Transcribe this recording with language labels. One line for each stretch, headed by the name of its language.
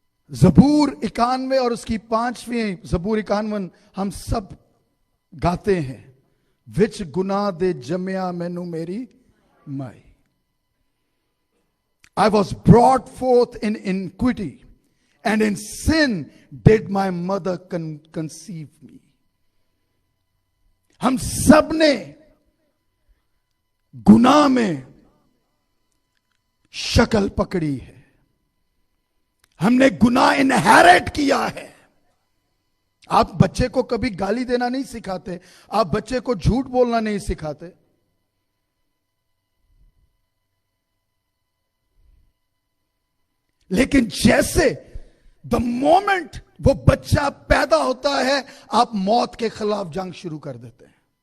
Hindi: ज़बूर 91 और उसकी 5वीं ज़बूर 91 हम सब गाते हैं।
Punjabi: विच गुनाह दे जम्या मैनू मेरी माई,
English: I was brought forth in iniquity, and in sin did my mother conceive me.
Hindi: हम सब ने गुनाह में शक्ल पकड़ी है, हमने गुनाह इनहेरिट किया है। आप बच्चे को कभी गाली देना नहीं सिखाते, आप बच्चे को झूठ बोलना नहीं सिखाते, लेकिन जैसे
English: the moment
Hindi: वो बच्चा पैदा होता है, आप मौत के खिलाफ जंग शुरू कर देते हैं।